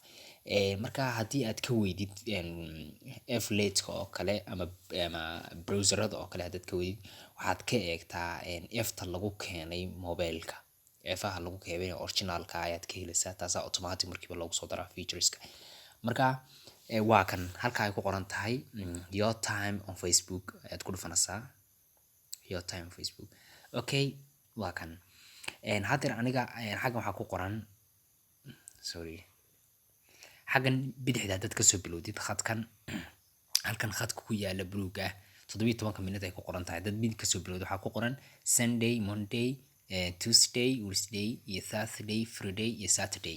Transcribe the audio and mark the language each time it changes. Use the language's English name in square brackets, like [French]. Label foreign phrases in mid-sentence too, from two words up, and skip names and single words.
[Somali] Marka haddii aad ka weydid F-late-ka oo kale ama browser-rada oo kale haddaad ka weydid, waxaad ka eegtaa F-ta lagu keenay mobile-ka. F-aha lagu keenay original-ka ayaad ka helaysaa. Taasaa automatic markiiba loogu soo daraa features-ka. Marka waa kan halka ay ku qoran tahay [English] your time on Facebook [Somali] ayaad ku dhufanaysaa. [English] Your time on Facebook. [Somali] Okay, waa kan. Hadda aniga xaggan waxaa ku qoran xaggan bidixda haddaad ka soo bilowdid khadkan halkan khadka ku yaala buluugga 17 minute ay ku qoran tahay. Dad mid ka soo bilowd waxaa ku qoran [English] Sunday, Monday, Tuesday, Wednesday, [Somali] iyo [English] Thursday, Friday, [Somali] iyo Saturday.